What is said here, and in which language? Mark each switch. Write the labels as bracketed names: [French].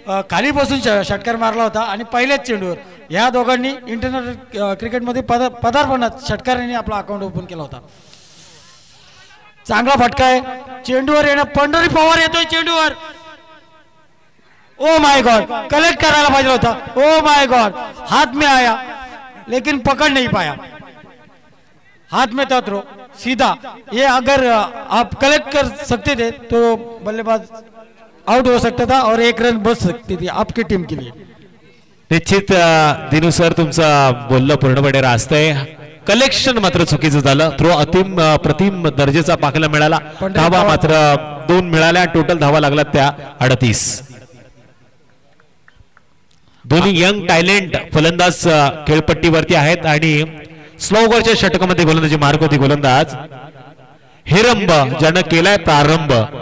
[Marathi] खाली बसून षटकार मारला होता आणि पहिल्याच चेंडूवर या दोघांनी इंटरनॅशनल क्रिकेटमध्ये पदार्पणात षटकारांनी आपला अकाउंट ओपन केला होता. चांगला फटका आहे चेंडूवर येणं. पंढरी पवार येतोय चेंडूवर. [English] oh my god [Marathi] कलेक्ट करायला पाहिजे होता. [English] oh my god [Hindi] हाथ में आया लेकिन पकड़ नहीं पाया. हाथ में था थ्रो सीधा. ये अगर आप कलेक्ट कर सकते थे तो बल्लेबाज आउट हो सकता था और 1 रन बच सकती थी आपकी टीम के लिए. [Marathi] निश्चित दिनू सर तुमचं बोलणं पूर्णपणे रास्तंय. कलेक्शन मात्र चुकीचं झालं. थ्रो प्रतिम दर्जेचा पाहायला मिळाला. धावा मात्र 2 मिळाल्या. टोटल धावा लागला त्या 38. दोन्ही यंग टॅलेंट फलंदाज खेळपट्टीवरती आहेत आणि स्लोवरच्या षटकामध्ये गोलंदाजी मार्क होती गोलंदाज हेरंब ज्यानं केलाय प्रारंभ.